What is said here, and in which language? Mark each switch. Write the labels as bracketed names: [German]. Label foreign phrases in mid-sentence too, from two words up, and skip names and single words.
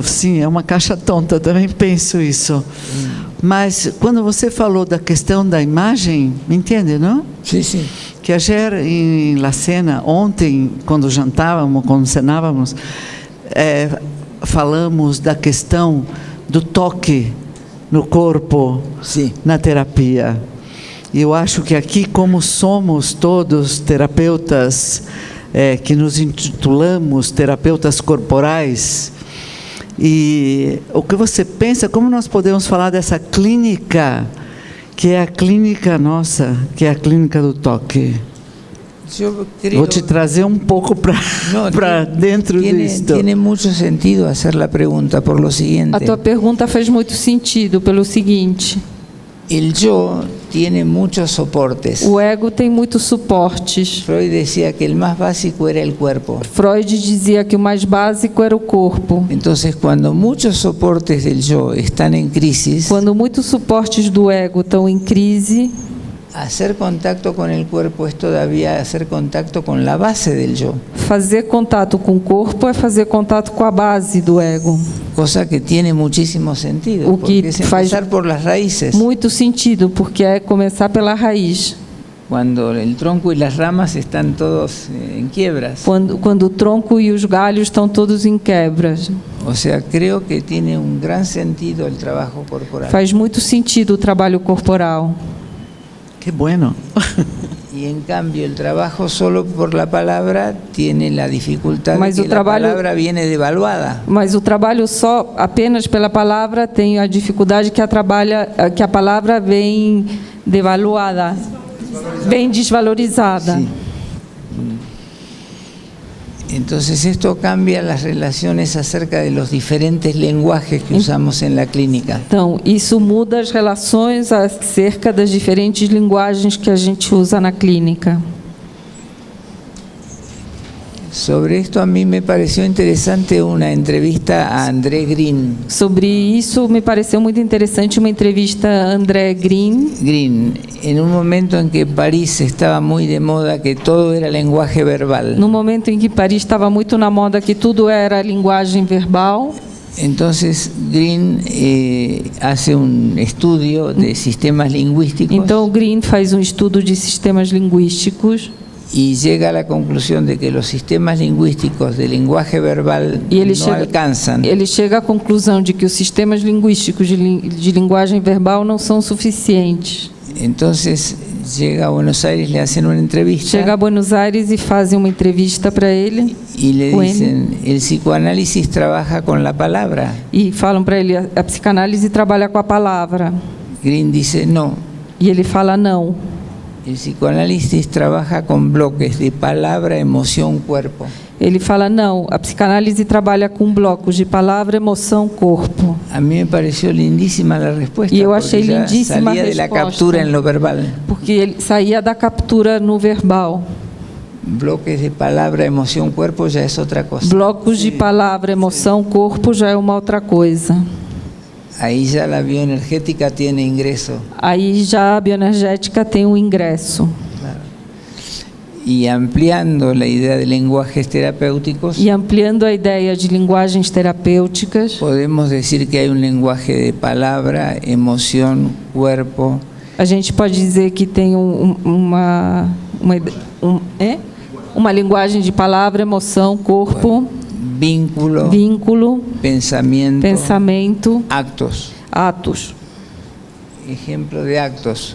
[Portuguese] Sim, é uma caixa tonta, eu também penso isso. Mas quando você falou da questão da imagem, me entende, não? [Spanish] Sí, sí. [Portuguese] Que ayer em La Cena, ontem, quando jantávamos, quando cenávamos, falamos da questão do toque no corpo, [Spanish] Sí. [Portuguese] na terapia. E eu acho que aqui, como somos todos terapeutas, que nos intitulamos terapeutas corporais, e o que você pensa, como nós podemos falar dessa clínica, que é a clínica nossa, que é a clínica do toque? Vou te trazer um pouco para dentro disto. [Spanish] Tiene mucho sentido hacer la pregunta por lo siguiente. [Portuguese] A tua pergunta faz muito sentido pelo seguinte: [Spanish] el yo tiene muchos soportes. [Portuguese] o ego tem muitos suportes. [Spanish] Freud decía que el más básico era el cuerpo. [Portuguese] Freud dizia que o mais básico era o corpo. [Spanish] Entonces, cuando muchos soportes del yo están en crisis, [Portuguese] Quando muitos suportes do ego estão em crise, [Spanish] hacer contacto con el cuerpo es todavía hacer contacto con la base del yo, [Portuguese] fazer contato com o corpo é fazer contato com a base do ego. [Spanish] cosa que tiene muchísimo sentido, [Portuguese] O que [Spanish] porque es [Portuguese] faz [Spanish] empezar por las raíces. [Portuguese] muito sentido, porque é começar pela raiz. [Spanish] Cuando el tronco y las ramas están todos en quiebras. [Portuguese] Quando o tronco e os galhos estão todos em quebras. [Spanish] O sea, creo que tiene un gran sentido el trabajo corporal. [Portuguese] Faz muito sentido o trabalho corporal. [Spanish] Que bueno. Y en cambio el trabajo solo por la palabra tiene la dificultad [Portuguese] Mas de o que trabalho- [Spanish] la palabra viene devaluada. [Portuguese] Mas o trabalho só apenas pela palavra tem a dificuldade que a palavra vem devaluada, vem desvalorizada. [Spanish] Sí. Entonces esto cambia las relaciones acerca de los diferentes lenguajes que usamos en la clínica. [Portuguese] Então, isso muda as relações acerca das diferentes linguagens que a gente usa na clínica. [Spanish] Sobre esto a mí me pareció interesante una entrevista a André Green. [Portuguese] Sobre isso, me pareceu muito interessante uma entrevista a André Green, [Spanish] En un momento en que París estaba muy de moda, que todo era lenguaje verbal. [Portuguese] no momento em que Paris estava muito na moda que tudo era linguagem verbal. [Spanish] Entonces Green hace un estudio de sistemas lingüísticos [Portuguese] Então, o Green faz um estudo de sistemas linguísticos [Spanish] y llega a la conclusión de que los sistemas lingüísticos de lenguaje verbal [Portuguese] e ele [Spanish] no alcanzan. [Portuguese] ele chega à conclusão de que os sistemas linguísticos de linguagem verbal não são suficientes. [Spanish] Entonces llega a Buenos Aires, le hacen una entrevista [Portuguese] Chega a Buenos Aires e fazem uma entrevista para ele [Spanish] y le con él. dicen, el psicoanálisis trabaja con la palabra. [Portuguese] e falam para ele a psicanálise trabalha com a palavra. [Spanish] Green dice, no, [Portuguese] E ele fala não. [Spanish] el psicoanálisis trabaja con bloques de palabra, emoción, cuerpo. [Portuguese] Ele fala não, a psicanálise trabalha com blocos de palavra, emoção, corpo. [Spanish] A mí me pareció lindísima la respuesta, Y yo porque [Portuguese] achei [Spanish] ya [Portuguese] lindísima a [Spanish] salía de la respuesta. captura en lo verbal. [Portuguese] Porque ele saía da captura no verbal. [Spanish] Bloques de palabra, emoción, cuerpo ya es otra cosa. [Portuguese] Blocos de palavra, emoção, corpo já é uma outra coisa. [Spanish] Ahí ya la bioenergética tiene ingreso. [Portuguese] Aí já a bioenergética tem um ingresso. [Spanish] Y ampliando la idea de lenguajes terapéuticos, [Portuguese] E ampliando a ideia de linguagens terapêuticas, [Spanish] podemos decir que hay un lenguaje de palabra, emoción, cuerpo, a gente pode dizer que tem uma linguagem de palavra, emoção, corpo, vínculo, [Portuguese] vínculo, pensamento, actos. atos. [Spanish] Ejemplo de actos.